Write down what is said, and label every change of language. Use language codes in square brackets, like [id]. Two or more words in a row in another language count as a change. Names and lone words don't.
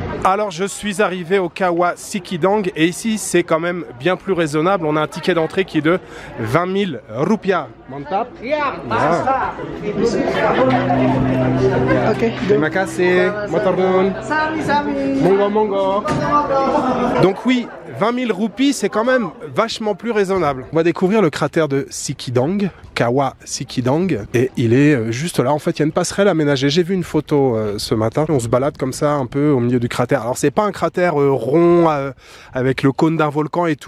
[fr] Alors je suis arrivé au Kawa Sikidang et ici c'est quand même bien plus raisonnable. On a un ticket d'entrée qui est de 20 000 rupiah. [id] Mantap. Ah. Ok. Terima kasih. [jv] Motor nuwun. Monggo monggo. [fr] Donc oui, 20 000 roupies, c'est quand même vachement plus raisonnable. On va découvrir le cratère de Sikidang, Kawa Sikidang, et il est juste là. En fait, il y a une passerelle aménagée. J'ai vu une photo ce matin. On se balade comme ça un peu au milieu du cratère. Alors, c'est pas un cratère rond avec le cône d'un volcan et tout.